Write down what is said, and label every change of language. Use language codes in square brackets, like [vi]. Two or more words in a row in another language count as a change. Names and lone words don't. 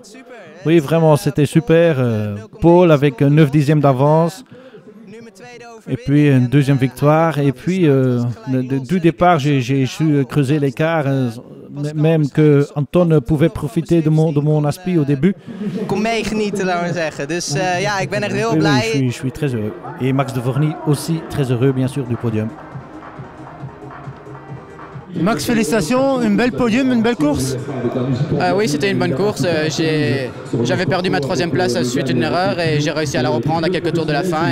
[fr] Oui, vraiment, c'était super. Paul avec 9 dixièmes d'avance. Et puis une 2e victoire. Et puis, du départ, j'ai su creuser l'écart. Même que Anton pouvait profiter de mon aspect au début. [nl] Kon meegenieten, laten we zeggen. Dus ja, ik ben echt heel blij. [fr] Je suis très heureux. Et Max de Vorny aussi très heureux, bien sûr, du podium. Max, félicitations, une belle podium, une belle course. Oui, c'était une bonne course. J'avais perdu ma 3e place suite à une erreur et j'ai réussi à la reprendre à quelques tours de la fin.